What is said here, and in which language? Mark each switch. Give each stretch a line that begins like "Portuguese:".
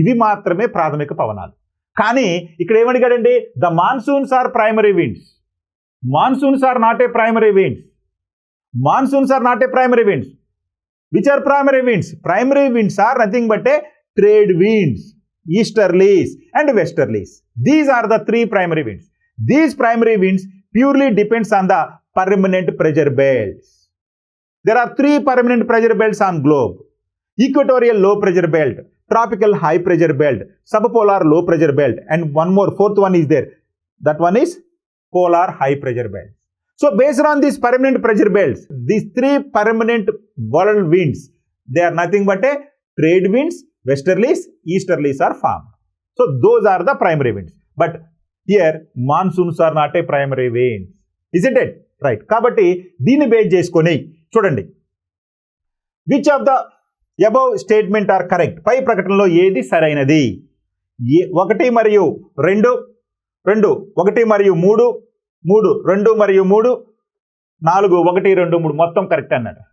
Telugu: ఇవి మాత్రమే ప్రాథమిక పవనాలు. కానీ ఇక్కడ ఏమడిగాడండి,
English: The monsoons are primary winds. Monsoons are not a primary winds. Monsoons are not a primary winds. Which are primary winds? Primary winds are nothing but a trade winds, easterlies and westerlies. These are the three primary winds. These primary winds purely depends on the permanent pressure belts. There are three permanent pressure belts on globe: equatorial low pressure belt, tropical high pressure belt, subpolar low pressure belt, and one more, fourth one is there. That one is polar high pressure belt. So based on these permanent pressure belts, these three permanent world winds, they are nothing but a trade winds, westerlies, easterlies are formed. So those are the primary winds. But here monsoons are not a primary winds. Isn't it? Right.
Telugu: కాబట్టి దీన్ని base చేసుకొని చూడండి,
English: Which of the above statement are correct.
Telugu: పై ప్రకటనలో ఏది సరైనది? 1 మరియు 2, 2, 1 మరియు 3, 3, 2 మరియు 3, 4, 1, 2, 3 మొత్తం కరెక్ట్ అన్నాడు.